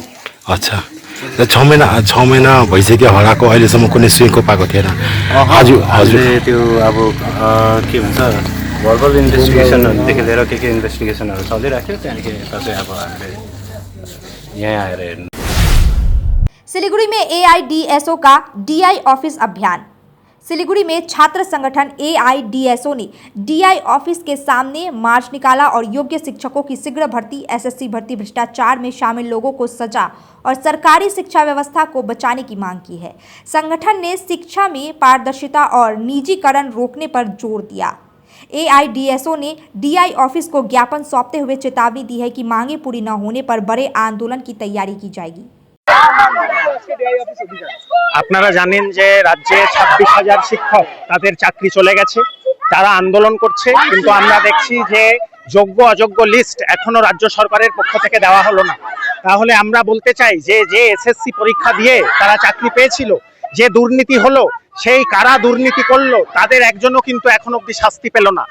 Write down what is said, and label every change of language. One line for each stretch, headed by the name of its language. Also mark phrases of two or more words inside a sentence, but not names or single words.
Nepali: अच्छा, 6 महिना भइसक्यो हराएको, अहिलेसम्म कुनै सुइँको पाएको थिएन। हजुर हजुर, त्यो अब के भन्छ
English: verbal investigationहरूदेखि
Nepali: लिएर के इन्भेस्टिगेसनहरू चलिरहेको थियो। त्यहाँदेखि यता चाहिँ अब हामीले यहाँ आएर हेर्नु।
Hindi: सिलीगुड़ी में एआईडीएसओ का डीआई ऑफिस अभियान। सिलीगुड़ी में छात्र संगठन एआईडीएसओ ने डीआई ऑफिस के सामने मार्च निकाला और योग्य शिक्षकों की शीघ्र भर्ती, एसएससी भर्ती, भ्रष्टाचार में शामिल लोगों को सजा और सरकारी शिक्षा व्यवस्था को बचाने की मांग की है। संगठन ने शिक्षा में पारदर्शिता और निजीकरण रोकने पर जोर दिया। एआईडीएसओ ने डीआई ऑफिस को ज्ञापन सौंपते हुए चेतावनी दी है कि मांगे पूरी न होने पर बड़े आंदोलन की तैयारी की जाएगी।
Bangla: আপনারা জানেন যে রাজ্যে 26,000 শিক্ষক তাদের চাকরি চলে গেছে, তারা আন্দোলন করছে। কিন্তু আমরা দেখছি যে যোগ্য অযোগ্য লিস্ট এখনো রাজ্য সরকারের পক্ষ থেকে দেওয়া হলো না। তাহলে আমরা বলতে চাই যে এসএসসি পরীক্ষা দিয়ে তারা চাকরি পেয়েছিল, যে দুর্নীতি হলো, সেই কারা দুর্নীতি করলো তাদের একজনও কিন্তু এখন অবধি শাস্তি পেল না।